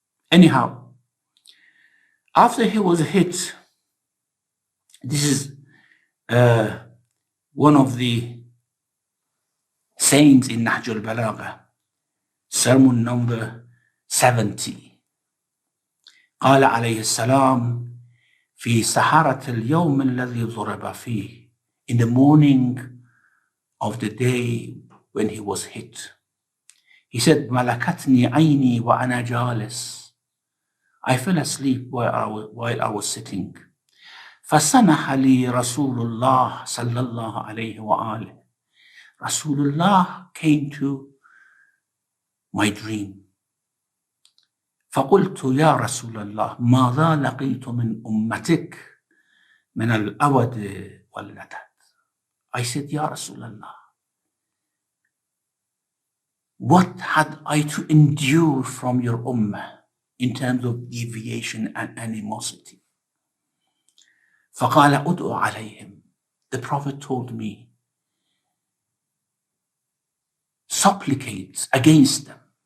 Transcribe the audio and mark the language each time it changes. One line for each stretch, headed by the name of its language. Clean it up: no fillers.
English: Anyhow, after he was hit, this is one of the sayings in Nahj al-Balagha, sermon number 70.
Arabic: قال عليه السلام في سحرة اليوم الذي ضرب فيه.
English: In the morning of the day when he was hit, He said,
Arabic: ملكتني عيني وأنا جالس.
English: I fell asleep while I was sitting.
Arabic: فسنح لي رسول الله صلى الله عليه وآله.
English: Rasulullah came to my dream.
Arabic: فقلت يا رسول الله ماذا لقيت من أمتك من الأود واللدد.
English: I said, Ya Rasulullah, what had I to endure from your ummah in terms of deviation and animosity?
Arabic: فقال أدعو عليهم.
English: The Prophet told me, supplicate against them.